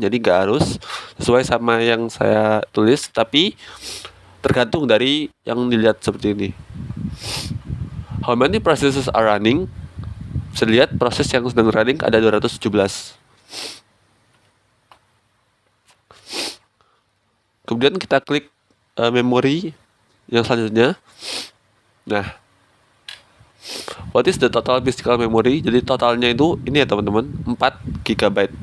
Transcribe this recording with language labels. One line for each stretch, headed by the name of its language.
Indonesian: Jadi nggak harus sesuai sama yang saya tulis, tapi tergantung dari yang dilihat seperti ini.
English: How many processes are running?
Indonesian: Bisa dilihat proses yang sedang running ada 217. Kemudian kita klik memori yang selanjutnya.
English: Nah, what is the total physical memory?
Indonesian: Jadi totalnya itu ini ya teman-teman, 4 GB.